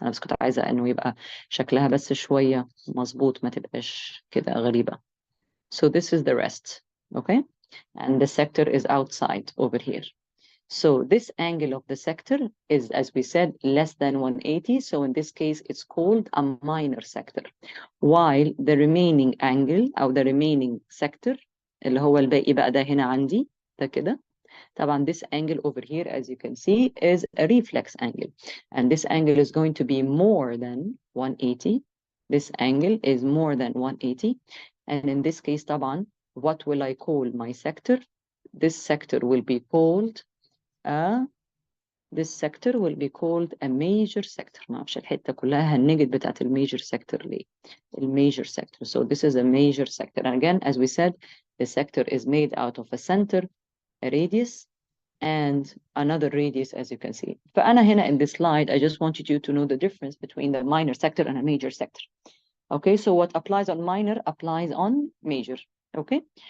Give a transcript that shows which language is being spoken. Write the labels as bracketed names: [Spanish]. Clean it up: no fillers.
[Arabic] انا بس كنت عايزة انه يبقى شكلها بس شوية مظبوط، ما تبقاش كده غريبة. [English] So this is the rest. Okay, and the sector is outside over here. So this angle of the sector is, as we said, less than 180. So in this case, it's called a minor sector. While the remaining angle [Arabic] أو [English] the remaining sector [Arabic] اللي هو الباقي بقى ده هنا عندي ده كده. [English] طبعا this angle over here, as you can see, is a reflex angle. And this angle is going to be more than 180. This angle is more than 180. And in this case, طبعا, what will I call my sector? This sector will be called this sector will be called a major sector. [Arabic] ما اعرفش الحته كلها هنجد بتاعت الميجر sector ليه؟ الميجر sector. [English] So this is a major sector. And again, as we said, the sector is made out of a center, a radius, and another radius, as you can see. [Arabic] فأنا هنا [English] in this slide, I just wanted you to know the difference between the minor sector and a major sector. Okay, so what applies on minor applies on major. Okay.